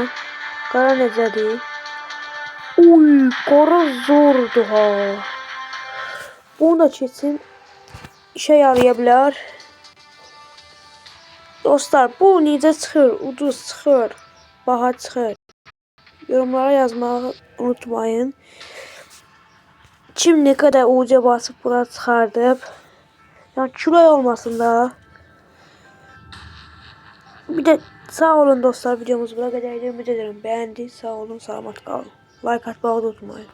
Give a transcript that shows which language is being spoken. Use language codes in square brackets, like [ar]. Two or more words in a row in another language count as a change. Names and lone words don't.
[az] Qara necədir? Uy, qara zordu ha. Bunu da keçsin. İşə yaraya bilər. Dostlar, bu necə çıxır? Ucuz çıxır. Baha çıxır. Yorumlara yazmağı unutmayın. [tr] Kim ne kadar UC basıp buna çıxardıb. Yani kilo olmasın da. Bir de sağ olun dostlar, videomuz buna kadar. Ümid ederim beğendi. Sağ olun, selamat kalın. Like atmayı unutmayın.